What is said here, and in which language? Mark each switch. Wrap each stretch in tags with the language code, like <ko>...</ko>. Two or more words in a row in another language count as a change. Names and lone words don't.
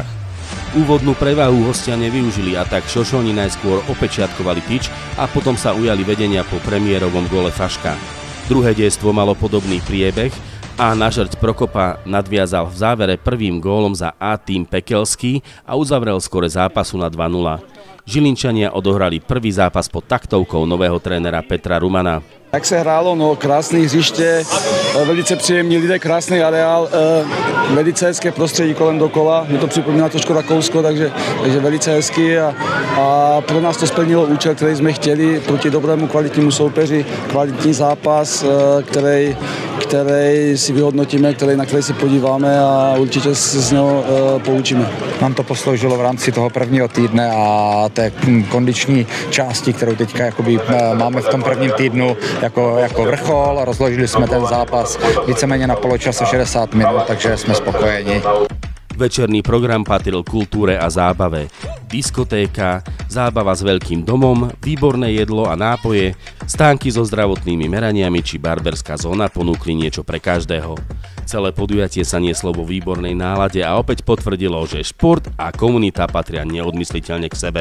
<sk>Úvodnú prevahu hostia nevyužili a tak Šošoni najskôr opečiatkovali tyč a potom sa ujali vedenia po premiérovom gole Faška. Druhé dejstvo malo podobný priebeh a na žrť Prokopa nadviazal v závere prvým gólom za A-tým Pekelský a uzavrel skore zápasu na 2-0. Žilinčania odohrali prvý zápas pod taktovkou nového trénera Petra Rumana.</sk> <cs>Jak se hrálo, no krásné hřiště, velice příjemní lidé, krásný areál, velice hezké prostředí kolem dokola, mě to připomíná trošku Rakousko, takže velice hezký a pro nás to splnilo účel, který jsme chtěli proti dobrému kvalitnímu soupeři, kvalitní zápas, který si vyhodnotíme, na který si podíváme a určitě se z něho poučíme. Nám to posloužilo v rámci toho prvního týdne a té kondiční části, kterou teďka jakoby máme v tom prvním týdnu jako vrchol. Rozložili jsme ten zápas víceméně na poločase 60 minut, takže jsme spokojeni.</cs> <sk>Večerný program patril kultúre a zábave. Diskotéka, zábava s veľkým domom, výborné jedlo a nápoje, stánky so zdravotnými meraniami či barberská zóna ponúkli niečo pre každého. Celé podujatie sa nieslo vo výbornej nálade a opäť potvrdilo, že šport a komunita patria neodmysliteľne k sebe.</sk>